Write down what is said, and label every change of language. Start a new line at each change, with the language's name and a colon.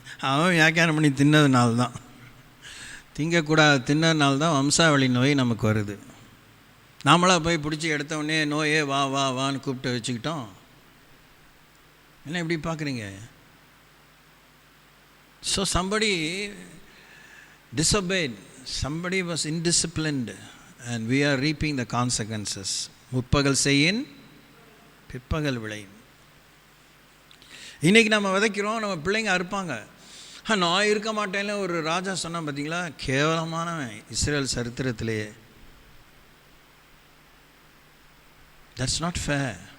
Tamil: அவன் வியாக்கியானம் பண்ணி தின்னதுனால்தான், திங்கக்கூடாது தின்னதுனால்தான் வம்சாவளி நோய் நமக்கு வருது. நாமளாக போய் பிடிச்சி எடுத்தவுடனே நோயே வா வா வான்னு கூப்பிட்டு வச்சுக்கிட்டோம். என்ன இப்படி பார்க்குறீங்க?
English: So somebody disobeyed, somebody was indisciplined and we are reaping the consequences.
Tamil: முற்பகல் செய்யின் பிற்பகல் விளையும். இன்றைக்கி நம்ம விதைக்கிறோம், நம்ம பிள்ளைங்க அறுப்பாங்க. நான் இருக்க மாட்டேன்னு ஒரு ராஜா சொன்னான் பார்த்தீங்களா, கேவலமானவன் இஸ்ரேல் சரித்திரத்திலேயே.
English: That's not fair.